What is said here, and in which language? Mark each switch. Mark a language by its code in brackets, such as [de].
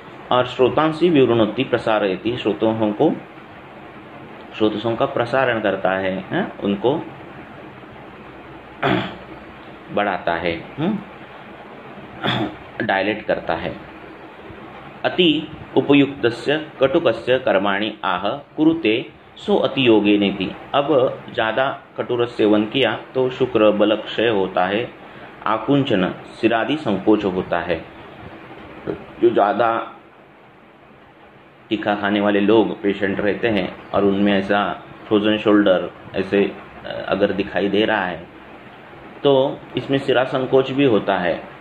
[hi] और [sa] श्रोतांसी विवृणोति प्रसारयति, [hi] श्रोतसों का प्रसारण करता है, उनको बढ़ाता है, डायलेट करता है। [sa] अति उपयुक्तस्य कटुकस्य कर्माणि आह कुरुते सो अति योगे नेति। [hi] अब ज़्यादा कटुरस सेवन किया तो शुक्र बल क्षय होता है, आकुंचन सिरादि संकोच होता है। जो ज़्यादा तीखा खाने वाले लोग पेशेंट रहते हैं और उनमें ऐसा फ्रोजन शोल्डर ऐसे अगर दिखाई दे रहा है तो इसमें सिरा संकोच भी होता है।